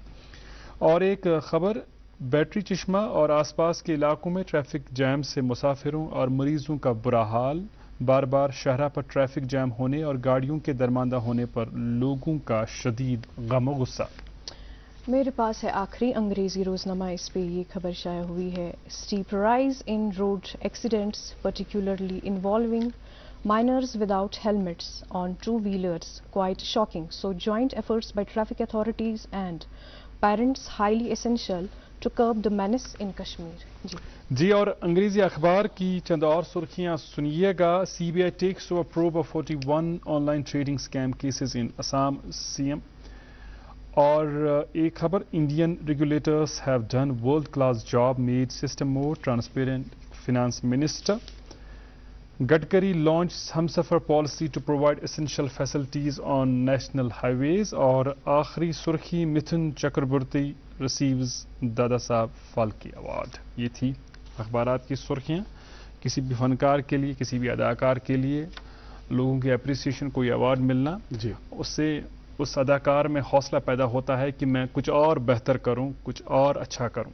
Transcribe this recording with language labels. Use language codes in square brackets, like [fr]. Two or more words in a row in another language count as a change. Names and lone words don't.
[ur] اور ایک خبر، بیٹری چشمہ اور آس پاس کے علاقوں میں ٹریفک جام سے مسافروں اور مریضوں کا برا حال، بار بار شاہراہ پر ٹریفک جام ہونے اور گاڑیوں کے درماندہ ہونے پر لوگوں کا شدید غم و غصہ۔ میرے پاس ہے آخری انگریزی روزنامہ، اس پہ یہ خبر شائع ہوئی ہے، [en] step rise in road accidents particularly involving minors without helmets on two-wheelers quite shocking, so joint efforts by traffic authorities and parents highly essential to curb the menace in Kashmir۔ [ur] جی اور انگریزی اخبار کی چند اور سرخیاں سنیے گا، [en] CBI takes over probe of 41 online trading scheme cases in Assam CM. [ur] اور ایک خبر، [en] Indian regulators have done world class job, made system more transparent, finance minister. Gadkari launch Humsafar policy to provide essential facilities on national highways. [ur] اور آخری سرخی، [en] Mithun Chakraborty receives Dadasaheb Phalke Award. [ur] یہ تھی اخبارات کی سرخیاں۔ کسی بھی فنکار کے لیے، کسی بھی اداکار کے لیے لوگوں کی اپریسیشن، کوئی ایوارڈ ملنا، اس سے اس اداکار میں حوصلہ پیدا ہوتا ہے کہ میں کچھ اور بہتر کروں، کچھ اور اچھا کروں۔